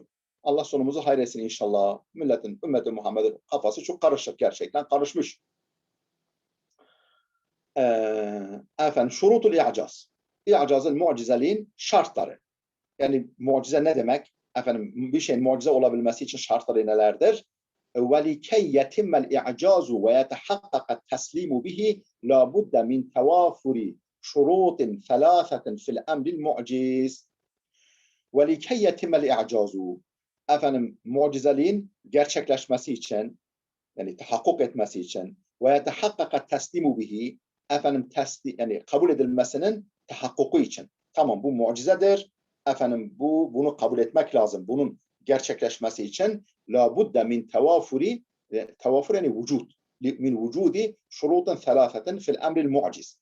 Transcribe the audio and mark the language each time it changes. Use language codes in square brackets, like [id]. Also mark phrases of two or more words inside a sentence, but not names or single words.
[tr] Allah sonumuzu hayretsin inşallah. Ümmeti Muhammed'in kafası çok karışık, gerçekten karışmış. Şurutul i'caz. İ'cazın, mucizeliğin şartları. Yani mucize ne demek? Bir şeyin mucize olabilmesi için şartları nelerdir? [ar] وَلِكَيْ يَتِمَّ الْاِعْجَازُ وَيَتَحَقَّقَ التَّسْلِيمُ بِهِ لَا بُدَّ مِنْ تَوَافُرِ شُرُوطٍ ثَلَاثَةٍ فِي الْأَمْرِ الْمُعْجِزِ وَلِكَيْ يَتِمَّ الْاِعْجَازُ [tr] Mucizeliğin gerçekleşmesi için, yani tahakkuk etmesi için [ar] وَيَتَحَقَّقَ التَّسْلِيمُ بِهِ [tr] yani kabul edilmesinin tahakkuku için. Tamam, bu mucizedir. Bunu kabul etmek lazım. Bunun gerçekleşmesi için [ar] لا بد من توافر يعني وجود من وجود شروط ثلاثة في الأمر المعجز.